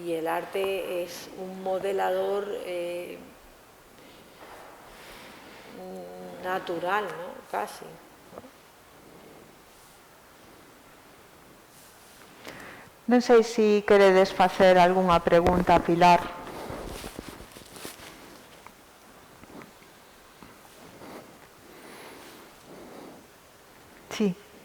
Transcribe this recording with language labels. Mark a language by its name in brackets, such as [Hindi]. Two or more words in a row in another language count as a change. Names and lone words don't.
[Spanish] Y el arte es un modelador natural, ¿no? Casi. [Galician] Non sei se queredes facer algunha pregunta a Pilar. [Spanish] Sí.